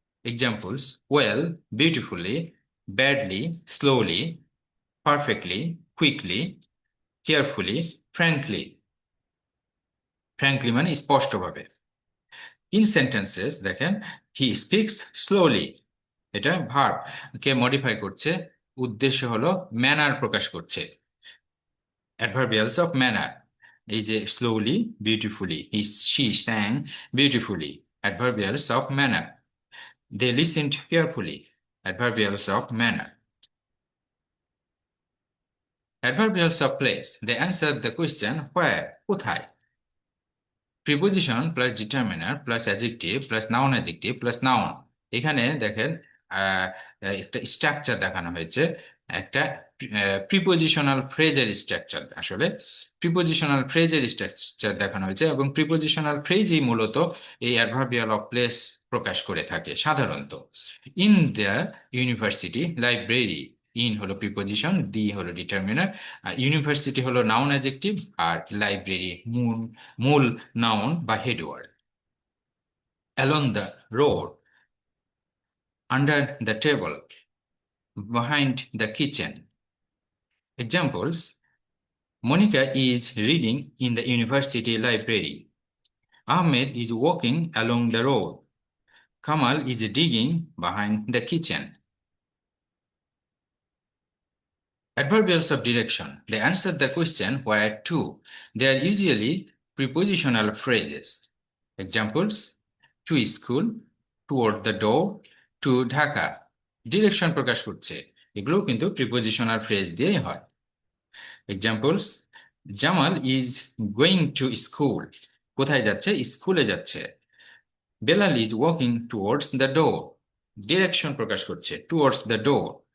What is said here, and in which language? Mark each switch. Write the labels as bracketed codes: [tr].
[en] Examples: well, beautifully, badly, slowly, perfectly, quickly, carefully, frankly. [bn] Frankly মানে স্পষ্টভাবে। In sentences দেখেন, [en] he speaks slowly, [bn] এটা verb কে modify করছে, উদ্দেশ্য হলো ম্যানার প্রকাশ করছে। অ্যাডভার্বিয়ালস অফ ম্যানার, [en] এই যে slowly, beautifully, she sang beautifully. Adverbials of manner. They listened carefully. Adverbials of manner. Adverbials of place. They answered the question where, কোথায়। Preposition plus determiner plus adjective plus noun adjective plus noun. [bn] এখানে দেখেন আহ, একটা structure দেখানো হয়েছে, একটা prepositional ফ্রেজের structure. আসলে prepositional ফ্রেজের structure দেখানো হয়েছে, এবং প্রিপোজিশনাল ফ্রেজই মূলত এই অ্যাডভার্বিয়াল অফ প্লেস প্রকাশ করে থাকে সাধারণত। [en] in the university library, [bn] in হলো প্রিপোজিশন, দি হলো ডিটারমিনার, ইউনিভার্সিটি হলো নাউন অ্যাডজেক্টিভ, আর লাইব্রেরি মূল মূল noun by headword. [en] Along the road, under the table, behind the kitchen. Examples: Monica is reading in the university library. Ahmed is walking along the road. Kamal is digging behind the kitchen. Adverbials of direction. They answer the question where to. They are usually prepositional phrases. Examples: to school, toward the door, to Dhaka. [bn] Direction প্রকাশ করছে, এগুলো কিন্তু prepositional phrase দিয়েই হয়। Examples: [en] Jamal is going to school, [bn] কোথায় যাচ্ছে, স্কুলে যাচ্ছে। [en] Belal is walking towards the door, [bn] direction প্রকাশ করছে, [en] Towards the door.